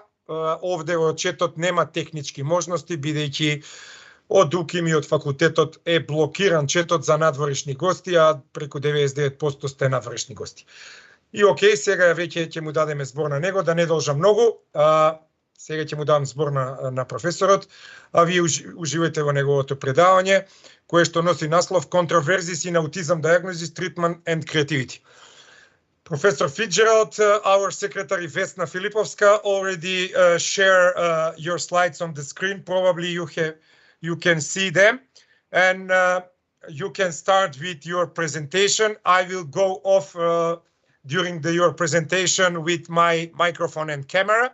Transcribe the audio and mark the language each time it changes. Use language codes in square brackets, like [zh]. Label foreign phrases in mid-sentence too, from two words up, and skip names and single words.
[mk] Овде во четот нема технички можности, бидејќи од УКИМ и од факултетот е блокиран четот за надворешни гости, а преку 99% сте надворешни гости. И окей, сега веќе ќе му дадеме збор на него, да не должа многу. Сега ќе му дадам збор на професорот, а вие уживајте во неговото предавање, кое што носи наслов Контроверзии на аутизм, дијагнозис, третманот [en] and creativity. Professor Ficџeralд, our secretary Vesna Filipovska already share your slides on the screen. Probably you can see them. And you can start with your presentation. I will go off during your presentation with my microphone and camera.